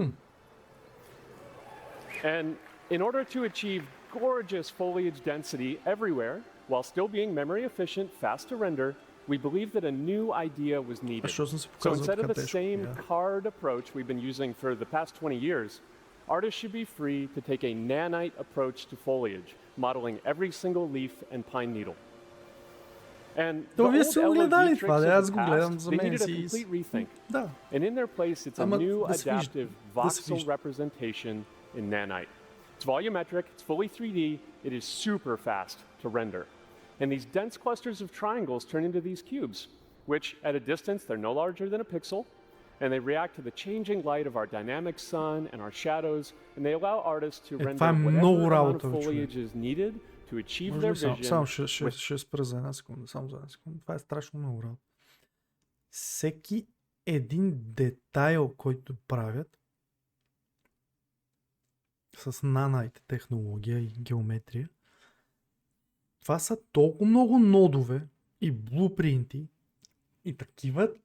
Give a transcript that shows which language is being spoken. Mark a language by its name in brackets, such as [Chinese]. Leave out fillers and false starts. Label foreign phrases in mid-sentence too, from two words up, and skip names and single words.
[English] And in order to achieve gorgeous foliage density everywhere, while still being memory efficient, fast to render, we believe that a new idea was needed. So instead of the same card approach we've been using for the past 20 years, artists should be free to take a nanite approach to foliage, modeling every single leaf and pine needle. And [Bulgarian] То [English] the [Bulgarian] вие [English] old [Bulgarian] сте го гледали [English] LOD [Bulgarian] това, [English] tricks [Bulgarian] да, [English] of [Bulgarian] аз [English] the [Bulgarian] го [English] past, [Bulgarian] гледам за [English] they [Bulgarian] мен [English] needed a [Bulgarian] си. [English] complete rethink. [Bulgarian] Да. [English] And in their place, it's a [Bulgarian] Ама [English] new [Bulgarian] да се вижда. [English] adaptive [Bulgarian] Да се [English] voxel [Bulgarian] вижда. [English] representation in nanite. It's volumetric, it's fully 3D, it is super fast to render. And these dense clusters of triangles turn into these cubes, which at a distance, they're no larger than a pixel, and they react to the changing light of our dynamic sun and our shadows, and they allow artists to render [Bulgarian] това е [English] whatever [Bulgarian] много [English] amount of [Bulgarian] работа, бе, [English] foliage is needed to achieve [Bulgarian] Може [English] their [Bulgarian] ли само, [English] vision. [Bulgarian] ще спра за една секунда, само за една секунда. Това е страшно много работа. Всеки един детайл, който правят с нанайте технология и геометрия, това са толкова много нодове и блупринти и такива